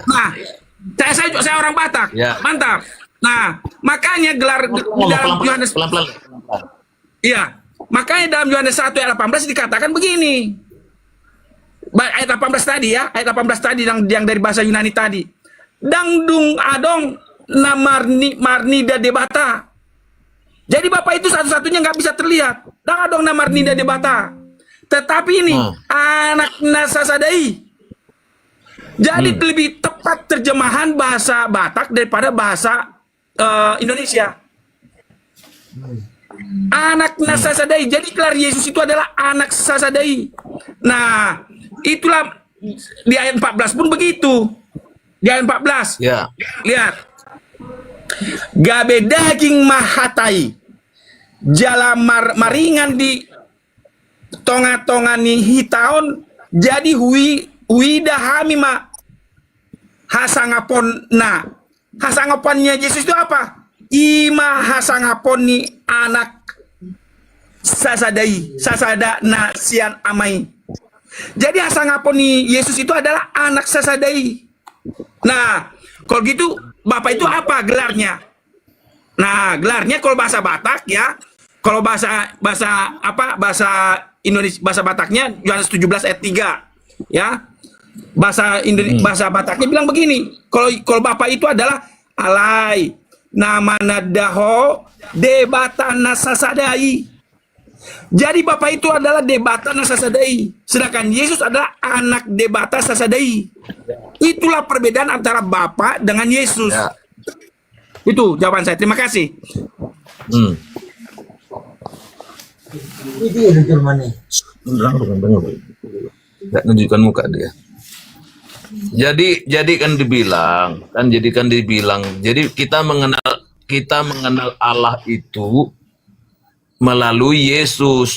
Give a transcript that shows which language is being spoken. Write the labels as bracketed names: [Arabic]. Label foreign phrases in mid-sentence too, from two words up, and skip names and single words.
[Indonesian] Nah, saya orang Batak. Ya. Mantap. Nah, makanya gelar di dalam Yohanes pelan-pelan. Iya. Makanya dalam Yohanes 1 ayat 18 dikatakan begini. Ayat 18 tadi ya, ayat 18 tadi yang dari bahasa Yunani tadi. [Batak Toba] Dangdung adong marnida debata. [Indonesian] Jadi Bapak itu satu-satunya nggak bisa terlihat. [Batak Toba] Dang adong marnida debata. [Indonesian] Tetapi ini [Batak Toba] anak nasasadai. [Indonesian] Jadi lebih tepat terjemahan bahasa Batak daripada bahasa Indonesia. [Batak Toba] Anak nasasadai. [Indonesian] Jadi gelar Yesus itu adalah [Batak Toba] anak sasadai. [Indonesian] Nah, itulah di ayat 14 pun begitu. Di ayat 14. Ya. Lihat. [Batak Toba] Gabe daging mahatai. Jala maringan di tonga-tongani hitaon jadi huida hamima hasangaponna. [Indonesian] Hasangaponnya Yesus itu apa? [Batak Toba] Ima hasangaponi anak sasada na sian amai. [Indonesian] Jadi hasangaponi Yesus itu adalah [Batak Toba] anak sasadai. [Indonesian] Nah, kalau gitu Bapak itu apa gelarnya? Nah, gelarnya kalau bahasa Batak ya, kalau bahasa Indonesia, bahasa Bataknya Yohanes 17 ayat 3 ya. Bahasa Bataknya bilang begini, kalau Bapak itu adalah [Batak Toba] alai nama nadaho debatana sasadai. [Indonesian] Jadi Bapak itu adalah [Batak Toba] debatana sasadai, [Indonesian] sedangkan Yesus adalah [Batak Toba] anak debata sasadai. [Indonesian] Itulah perbedaan antara Bapak dengan Yesus. Ya. Itu jawaban saya. Terima kasih. Itu ya Jerman nih. Nggak nunjukkan muka dia. Jadi kan dibilang, jadi kita mengenal Allah itu melalui Yesus.